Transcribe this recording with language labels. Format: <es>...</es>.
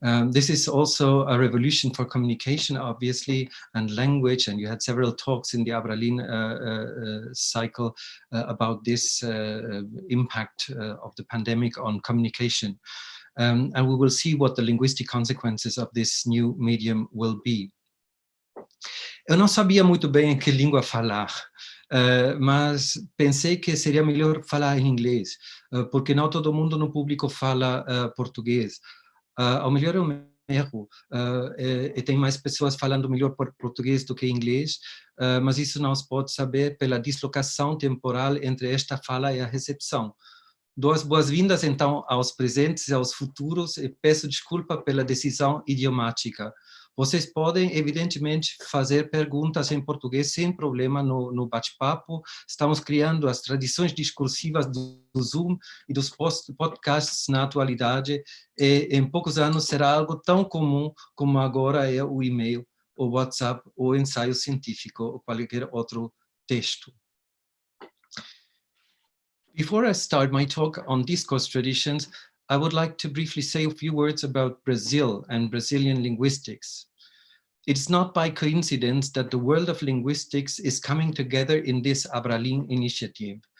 <en>This is also a revolution for communication, obviously, and language, and you had several talks in the Abralin cycle about this impact of the pandemic on communication. And we will see what the linguistic consequences of this new medium will be.</en> <pt>Eu não sabia muito bem que língua falar, mas pensei que seria melhor falar em inglês, porque não todo mundo no público fala português. Ao melhor eu me erro, e tem mais pessoas falando melhor português do que inglês, mas isso não se pode saber pela dislocação temporal entre esta fala e a recepção. Dou as boas-vindas então aos presentes e aos futuros e peço desculpa pela decisão idiomática. Vocês podem, evidentemente, fazer perguntas em português sem problema no bate-papo. Estamos criando as tradições discursivas do Zoom e dos podcasts na atualidade, e em poucos anos será algo tão comum como agora é o e-mail, o WhatsApp, o ensaio científico ou qualquer outro texto.</pt> <en>Before I start my talk on discourse traditions, I would like to briefly say a few words about Brazil and Brazilian linguistics. It's not by coincidence that the world of linguistics is coming together in this Abralin initiative.</en>